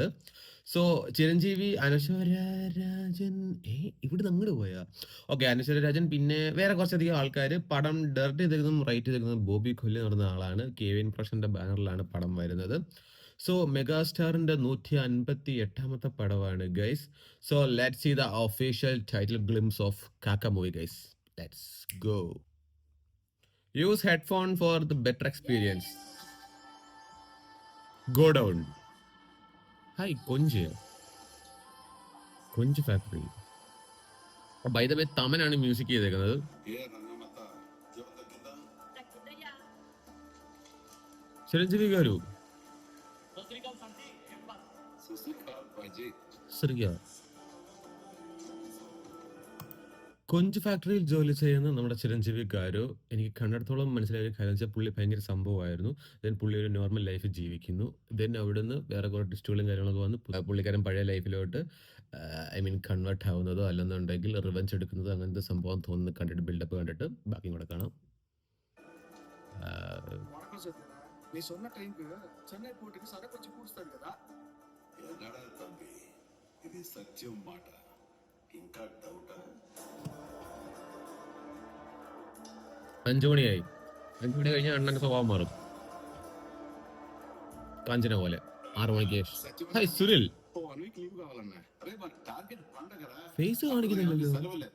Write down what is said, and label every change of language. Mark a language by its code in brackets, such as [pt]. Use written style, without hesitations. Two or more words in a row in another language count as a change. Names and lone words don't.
[ml] സോ ചിരഞ്ജീവി, അനശ്വര രാജൻ, ഇവിടെ അങ്ങോട്ട് പോയാ ഓക്കെ, അനശ്വര രാജൻ, പിന്നെ വേറെ കുറച്ചധികം ആൾക്കാർ. പടം ഡയറക്റ്റ് ചെയ്തിരിക്കുന്നതും റൈറ്റ് ചെയ്തിരിക്കുന്നതും ബോബി കൊല്ലി എന്ന് പറയുന്ന ആളാണ്. കെവിൻ പ്രൊഡക്ഷന്റെ ബാനറിലാണ് പടം വരുന്നത്. സോ മെഗാസ്റ്റാറിന്റെ 158ാമത്തെ പടമാണ് ഗൈസ്. [en] So let's see the official title glimpse of Kaka movie, guys. Let's go. Use headphone for the better experience. Go down. Hi, Konji. Konji Factory. By the way, [ml] Taman ആണ് മ്യൂസിക് ചെയ്തേക്കുന്നത്. ചിരഞ്ജീവി ഗാരു. ശ്രീയ. കൊഞ്ച് ഫാക്ടറിയിൽ ജോലി ചെയ്യുന്ന നമ്മുടെ ചിരഞ്ജീവി ഗാരു, എനിക്ക് കണ്ടിടത്തോളം മനസ്സിലായ ഒരു കാര്യം വെച്ചാൽ പുള്ളി ഭയങ്കര സംഭവമായിരുന്നു. ദെൻ പുള്ളി ഒരു [en] normal life [ml] ജീവിക്കുന്നു. ദെൻ അവിടുന്ന് വേറെ കുറേ ടിസ്റ്റുകളും കാര്യങ്ങളൊക്കെ വന്ന് പുള്ളിക്കാരൻ പഴയ ലൈഫിലോട്ട് കൺവേർട്ട് ആവുന്നതോ അല്ലെന്നുണ്ടെങ്കിൽ റിവെഞ്ച് എടുക്കുന്നതോ അങ്ങനത്തെ സംഭവം തോന്നുന്നു. കണ്ടിട്ട് ബിൽഡപ്പ് കണ്ടിട്ട് ബാക്കി കൂടെ കാണാം. [ta] நீ சொன்ன டைம்க்கு சென்னை போர்ட்டுக்கு சரக்கு வச்சு கூடிஸ்தாரு కదా என்னடா தம்பி இது சத்தியம் மாட்டா [te] ఇంకా డౌటా [ml] 5 മണിയായി. 5 മണി കഴിഞ്ഞാൽ അണ്ണന്റെ സ്വഭാവം മാറും. കാഞ്ചന പോലെ 6 മണിക്ക്. ഹായ് സുനിൽ. ഫേസ് കാണിക്കുന്നില്ലല്ലോ.